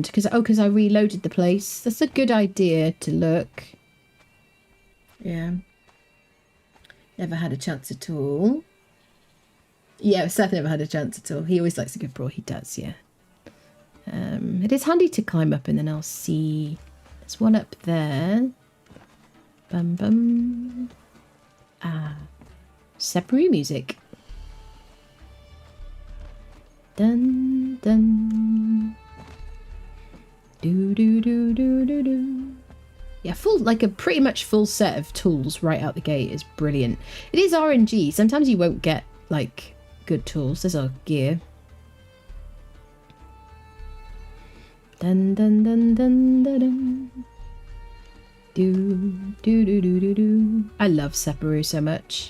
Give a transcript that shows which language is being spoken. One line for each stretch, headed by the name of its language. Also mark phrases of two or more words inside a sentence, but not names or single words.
English: Because I reloaded the place. That's a good idea to look. Yeah. Never had a chance at all. Yeah, Seth never had a chance at all. He always likes a good brawl. He does, yeah. It is handy to climb up and then I'll see... There's one up there. Bum bum. Ah. Seppenbury music. Dun dun. Do do do do do do. Yeah, like a pretty much full set of tools right out the gate is brilliant. It is RNG. Sometimes you won't get like good tools. There's our gear. Dun dun dun dun dun dun. Do do do do do do. I love Separu so much.